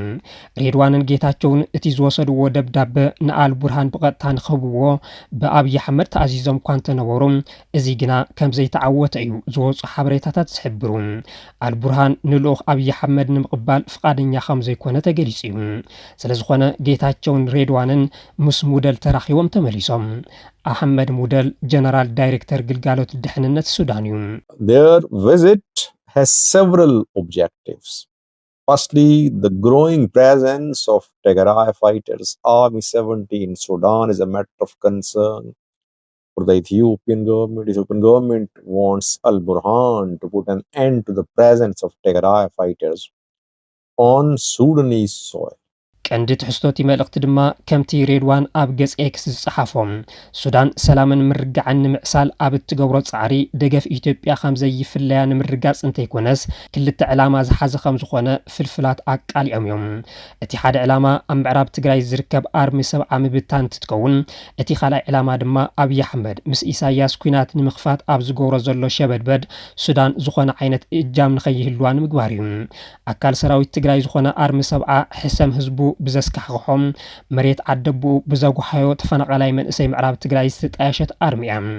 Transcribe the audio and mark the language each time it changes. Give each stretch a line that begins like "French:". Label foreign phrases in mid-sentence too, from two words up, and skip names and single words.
Tigrinya: ሬድዋንን ጌታቸውን እቲ ዝወሰድዎ ደብዳቤ ንአልቡርሃን ብቐጥታ ንኸብዎ ብኣብይ ኣሕመድ ተኣዚዞም እኳ እንተነበሩ እዚ ግና ከም ዘይተዓወተ እዩ ዝወፁ ሓበሬታታት ዝሕብሩ አልቡርሃን ንልኡኽ ኣብይ ኣሕመድ ንምቕባል ፍቃደኛ ከም ዘይኮነ ተገሊጹ እዩ ስለዝኾነ ጌታቸውን ሬድዋንን ምስ ሙደል ተራኺቦም ተመሊሶም አሕመድ ሙደል ጀነራል ዳይሬክተር ግልጋሎት ድሕንነት ሱዳን እዩ
English: Their visit has several objectives. Firstly, the growing presence of Tigray fighters Army 70 in Sudan is a matter of concern for the Ethiopian government. The Ethiopian government wants Al-Burhan to put an end to the presence of Tigray fighters on Sudanese soil.
Tigrinya: ቀንዲ ትሕዝቶቲ መልእኽቲ ድማ ከምቲ ሬድዋን ኣብ ገጽ ኤክስ ዝጸሓፎም ሱዳን ሰላምን ምርጋዕን ንምዕሳል ኣብ እትገብሮ ጻዕሪ ደገፍ ኢትዮጵያ ከም ዘይፍለያ ንምርጋጽ እንተይኮነስ ክልተ ዕላማ ዝሓዘ ከም ዝኾነ ፍልፍላት ኣቃሊዖም እዮም እቲ ሓደ ዕላማ ኣብ ምዕራብ ትግራይ ዝርከብ ኣርሚ ሰብዓ ምብታን እንትትከውን እቲ ካልኣይ ዕላማ ድማ ኣብይ ኣሕመድ ምስ ኢሳያስ ኩናት ንምኽፋት ኣብ ዝገብሮ ዘሎ ሸበድበድ ሱዳን ዝኾነ ዓይነት እጃም ንኸይህልዋ ንምግባር እዩ ኣካል ሰራዊት ትግራይ ዝኾነ ኣርሚ ሰብዓ ሕሰም ህዝቡ ብዘስካሕኾም መሬት ዓደቡ ብዘጓሓዮ ተፈናቃላይ መንእሰይ ምዕራብ ትግራይ ዝተጣየሸት ኣርሚያ